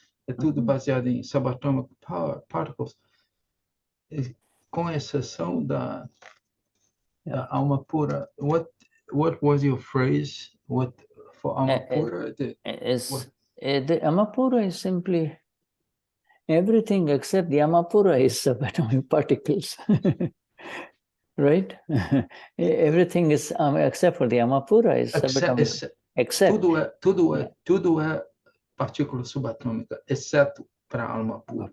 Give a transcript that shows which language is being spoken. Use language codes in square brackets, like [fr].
[pt] É tudo baseado em [en] subatomic particles, [pt] com exceção da alma pura. [en] What was your phrase? What for Amapura? The Amapura is simply everything except the Amapura is subatomic particles. right? Everything is except for the Amapura is subatomic. Except [pt] Tudo é partícula subatômica, exceto para a alma pura.